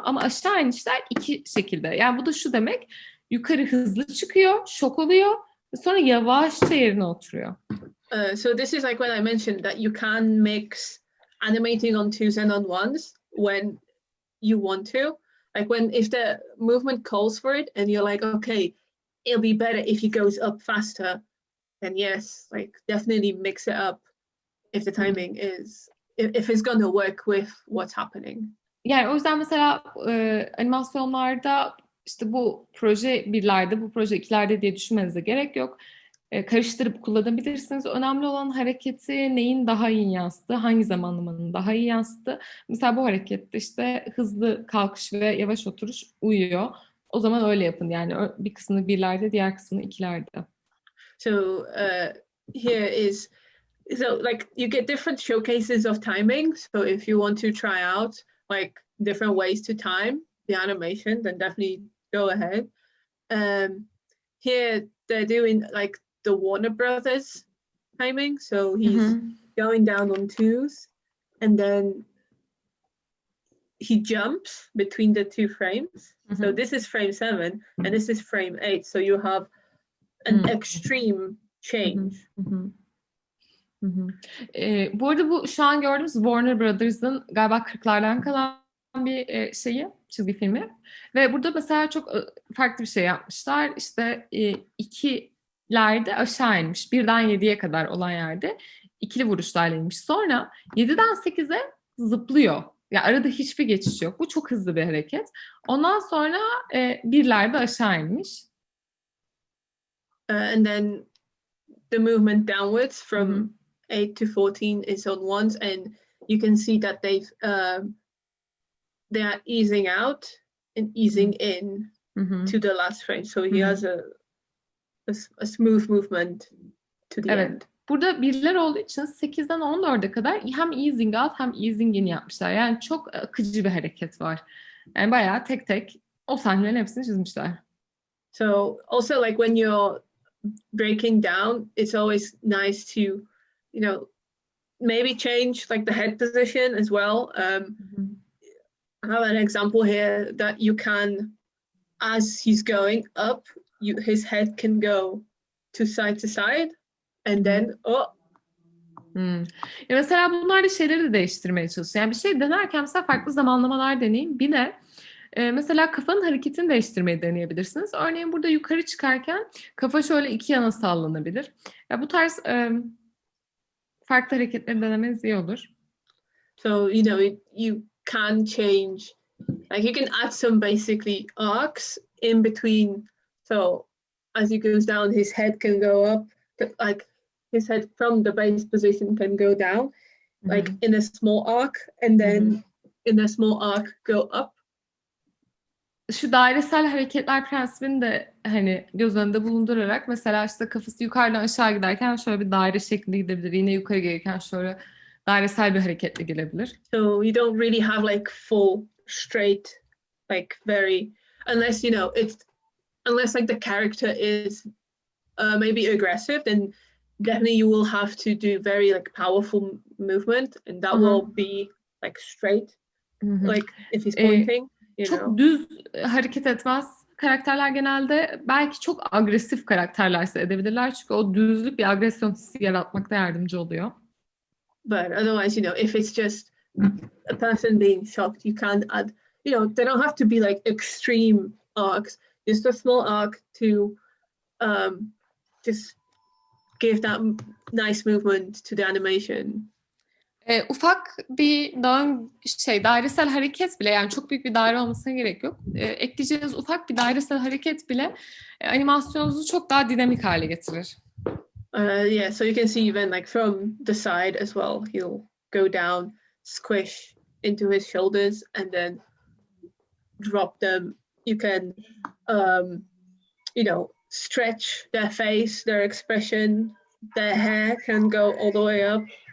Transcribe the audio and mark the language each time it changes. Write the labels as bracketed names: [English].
[Turkish] Ama aşağı inişler 2 şekilde. Yani bu da şu demek. Yukarı hızlı çıkıyor, şok oluyor. Sonra yavaşça yerine oturuyor. [English] So this is like when I mentioned that you can mix animating on 2s and on 1s when you want to. Like if the movement calls for it and you're like, okay, it'll be better if he goes up faster, then yes, like definitely mix it up if the timing if it's going to work with what's happening. [Turkish] Yani o yüzden mesela animasyonlarda İşte bu proje 1'lerde, bu proje 2'lerde diye düşünmenize gerek yok. Karıştırıp kullanabilirsiniz. Önemli olan hareketi neyin daha iyi yansıttığı, hangi zamanlamanın daha iyi yansıttığı. Mesela bu harekette işte hızlı kalkış ve yavaş oturuş uyuyor. O zaman öyle yapın. Yani bir kısmını 1'lerde, diğer kısmını 2'lerde. [English] So here is like you get different showcases of timing. So if you want to try out like different ways to time the animation, then definitely go ahead. Here they're doing like the Warner Brothers timing, so he's going down on 2s and then he jumps between the 2 frames. So this is frame 7 and this is frame 8, so you have an extreme change. [Turkish] Bu arada bu şu an gördüğümüz Warner Brothers'ın galiba 40'lardan kalan bir çizgi filmi ve burada mesela çok farklı bir şey yapmışlar. İşte 2'lerde aşağı inmiş, 1'den 7'ye kadar olan yerde ikili vuruşlarla inmiş. Sonra 7'den 8'e zıplıyor. Yani arada hiçbir geçiş yok. Bu çok hızlı bir hareket. Ondan sonra 1'lerde aşağı inmiş. [English] And then the movement downwards from 8 to 14 is on ones, and you can see that they are easing out and easing in to the last frame. So he has a smooth movement to the end. [Turkish] Burada birler olduğu için 8'den 14'e kadar hem easing out hem easing in yapmışlar. Yani çok akıcı bir hareket var. Yani bayağı tek tek o sahnelerin hepsini çizmişler. [English] So also like when you're breaking down, it's always nice to, you know, maybe change like the head position as well. I have an example here that you can, as he's going up, his head can go to side, and then [Turkish] Ya mesela bunlar da şeyleri de değiştirmeye çalışıyor. Yani bir şey denerken mesela farklı zamanlamalar deneyin. Bir de mesela kafanın hareketini değiştirmeyi deneyebilirsiniz. Örneğin burada yukarı çıkarken kafa şöyle iki yana sallanabilir. Ya bu tarz farklı hareketleri denemeniz iyi olur. [English] So you know you can change, like you can add some basically arcs in between. So as he goes down, his head can go up, like his head from the base position can go down, like in a small arc, and then in a small arc go up. [Turkish] Şu dairesel hareketler prensibini de hani göz önünde bulundurarak mesela işte kafası yukarıdan aşağı giderken şöyle bir daire şeklinde gidebilir. Yine yukarı gelirken şöyle dairesel bir hareketle gelebilir. [English] So you don't really have like full straight, like very, unless you know unless like the character is maybe aggressive, then definitely you will have to do very like powerful movement, and that will be like straight, like if he's pointing. [Turkish] Çok düz hareket etmez karakterler genelde belki çok agresif karakterlerse edebilirler çünkü o düzlük bir agresyon hissi yaratmakta yardımcı oluyor. [English] But otherwise, you know, if it's just a person being shocked, you can't add, you know, they don't have to be like extreme arcs, just a small arc to just give that nice movement to the animation. [Turkish] Ufak bir dairesel hareket bile, yani çok büyük bir daire olmasına gerek yok. Ekleyeceğiniz ufak bir dairesel hareket bile animasyonunuzu çok daha dinamik hale getirir. [English] Yeah, so you can see even like from the side as well, he'll go down, squish into his shoulders, and then drop them. You can, you know, stretch their face, their expression, their hair can go all the way up.